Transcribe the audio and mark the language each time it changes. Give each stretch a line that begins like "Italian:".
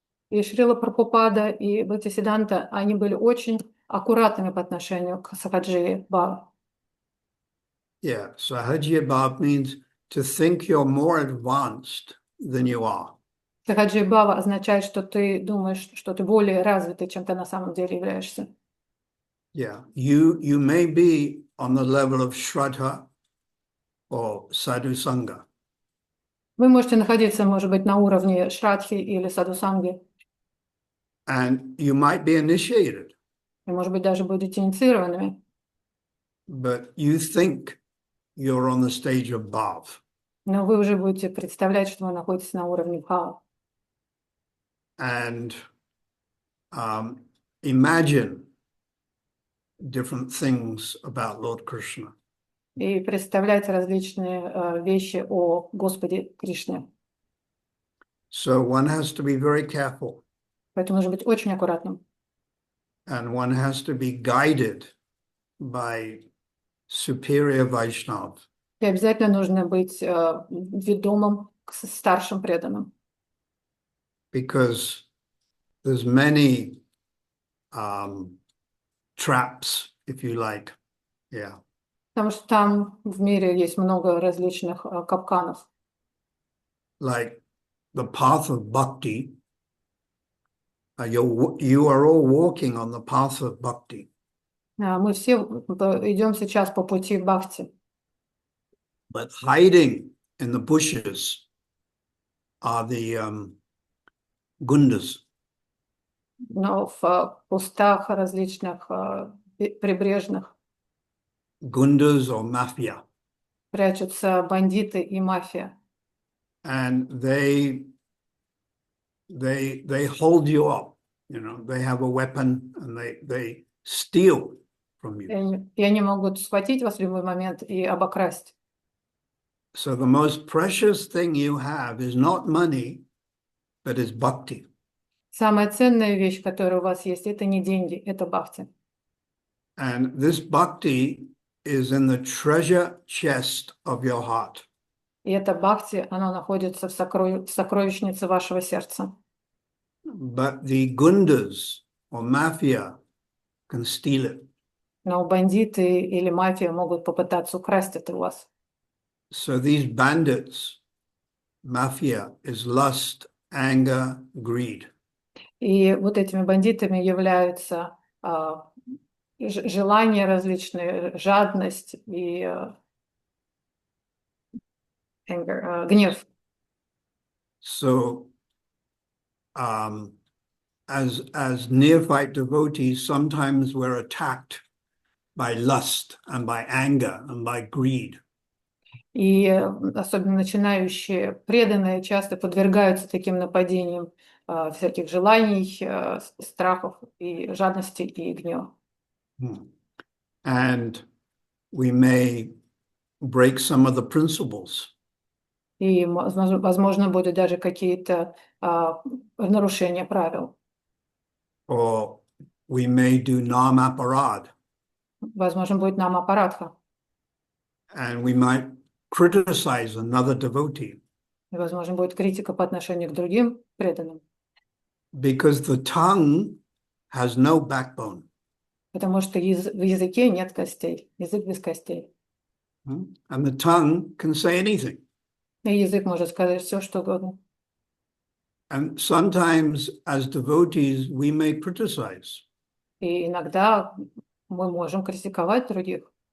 Russian: И Шрила Прабхупада и Бхактисиданта, они были очень аккуратными по отношению к Сахаджи Бхава.
English: Yeah, Sahajiya Bhav means to think you're more advanced than you are.
Russian: Сахаджи Бхава означает, что ты думаешь, что ты более развитый, чем ты на самом деле являешься.
English: Yeah, you may be on the level of Shraddha or Sadhu Sangha.
Russian: Вы можете находиться, может быть, на уровне Шрадхи или Садхусанги.
English: And you might be initiated,
Russian: И, может быть, даже будете инициированными.
English: but you think you're on the stage of Bhav.
Russian: Но вы уже будете представлять, что вы находитесь на уровне Бхава.
English: And imagine different things about Lord Krishna.
Russian: И представлять различные вещи о Господе Кришне.
English: So one has to be very careful,
Russian: Поэтому нужно быть очень аккуратным.
English: and one has to be guided by superior Vaishnav.
Russian: И обязательно нужно быть ведомым к старшим преданным.
English: Because there's many traps, if you like. Yeah.
Russian: Потому что там в мире есть много различных капканов.
English: Like the path of bhakti. You are all walking on the path of bhakti.
Russian: Мы все идем сейчас по пути бхакти.
English: But hiding in the bushes are the gundas.
Russian: Но в кустах различных прибрежных
English: Gundas or mafia.
Russian: прячутся бандиты и мафия.
English: And they hold you up, you know, they have a weapon and they steal from you.
Russian: И они могут схватить вас в любой момент и обокрасть.
English: So the most precious thing you have is not money, but is bhakti.
Russian: Самая ценная вещь, которая у вас есть, это не деньги, это бхакти.
English: And this bhakti is in the treasure chest of your heart.
Russian: И это бхакти, оно находится в сокровищнице вашего сердца.
English: But the gundas or mafia can steal it.
Russian: Но бандиты или мафия могут попытаться украсть это у вас.
English: So these bandits, mafia, is lust, anger, greed.
Russian: И вот этими бандитами являются желания различные, жадность и гнев.
English: So as neophyte devotees, sometimes we're attacked by lust and by anger and by greed.
Russian: И особенно начинающие преданные часто подвергаются таким нападениям всяких желаний, страхов и жадности и гнева.
English: And we may break some of the principles.
Russian: И, возможно, будут даже какие-то нарушения правил.
English: Or we may do nam-aparad.
Russian: Возможно, будет намапарадха.
English: And we might criticize another devotee.
Russian: И, возможно, будет критика по отношению к другим преданным.
English: Because the tongue has no backbone.
Russian: Потому что в языке нет костей, язык без костей.
English: And the tongue can say anything.
Russian: И язык может сказать все, что угодно.
English: And sometimes, as devotees, we may criticize.
Russian: И иногда мы можем критиковать других.